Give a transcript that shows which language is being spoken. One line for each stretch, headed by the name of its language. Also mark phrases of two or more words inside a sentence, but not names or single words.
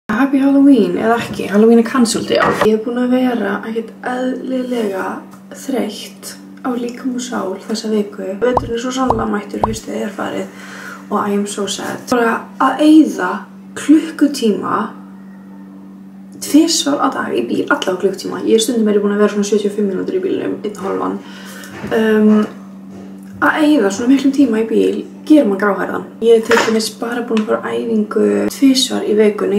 English: Happy Halloween
Icelandic: eða ekki, Halloween cancelled, já. Ég búin að vera ekkert eðlilega þreytt á líkam og sál þessa viku. Veturinn svo sannlega mættur, haustið farið og
English: I am so sad.
Icelandic: Bara að eyða klukkutíma 2 á dag í bíl, alla á klukkutíma. Ég stundum búin að vera svona 75 mínútur í bílnum, 1,5. Að eyða svona miklum tíma í bíl gerir mann gráhærðan. Ég til dæmis bara búin að fara á æfingu 2 í vikunni.